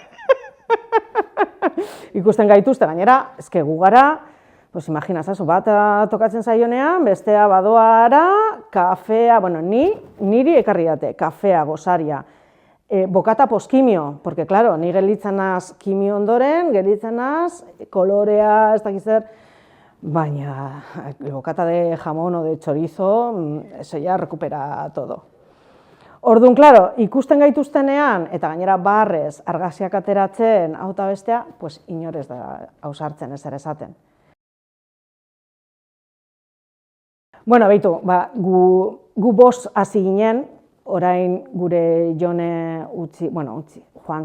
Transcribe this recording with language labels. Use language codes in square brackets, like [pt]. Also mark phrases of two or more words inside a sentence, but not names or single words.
[eu] Ikusten gaituzte, gainera, ezke gu gara, pues imaginazazu, bat tokatzen zaionean, bestea badoara, kafea, bueno, niri ekarri date, kafea, gosaria, bokata poskimio, [es] porque, claro, [eu] ni gelditzen naz kimio ondoren, gelditzen naz, kolorea, ez dakizer, baina [es] bokata de jamón o de chorizo, eso ya recupera todo. [eu] Orduan, claro, ikusten gaituztenean, eta gainera barrez, argazkiak ateratzen, hau eta bestea, pues inorez da ausartzen ezer esaten. Bueno, behitu, gu bost hasi ginen, orain gure Jone joan